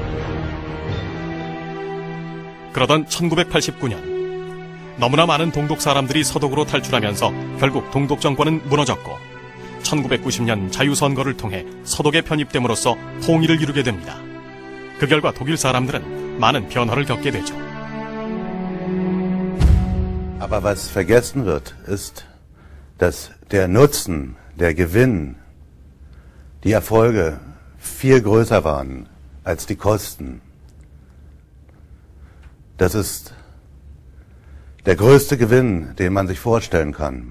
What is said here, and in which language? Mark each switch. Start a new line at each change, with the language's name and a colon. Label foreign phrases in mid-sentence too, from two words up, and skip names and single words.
Korean: 그러던 1989년 너무나 많은 동독 사람들이 서독으로 탈출하면서 결국 동독 정권은 무너졌고 1990년 자유선거를 통해 서독에 편입됨으로써 통일을 이루게 됩니다. 그 결과 독일 사람들은 많은 변화를 겪게 되죠.
German: Aber was vergessen wird, ist, dass der Nutzen, der Gewinn, die Erfolge viel größer waren als die Kosten. Das ist der größte Gewinn, den man sich vorstellen kann.